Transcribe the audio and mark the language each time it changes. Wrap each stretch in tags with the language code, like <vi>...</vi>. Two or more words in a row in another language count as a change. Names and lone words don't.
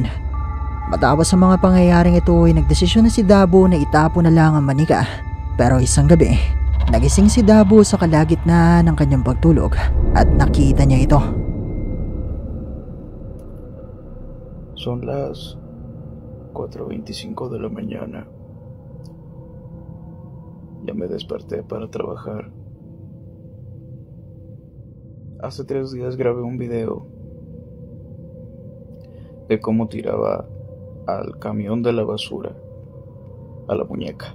<tl>Matapos sa mga pangyayaring ito ay nagdesisyon na si Dabo na itapon na lang ang manika. Pero isang gabi, nagising si Dabo sa kalagitnaan ng kanyang pagtulog at nakita niya ito.</tl> <es>Son las 4:25 de la mañana. Ya me desperté para trabajar. Hace 3 días grabé un video de cómo tiraba al camión de la basura a la muñeca.</es>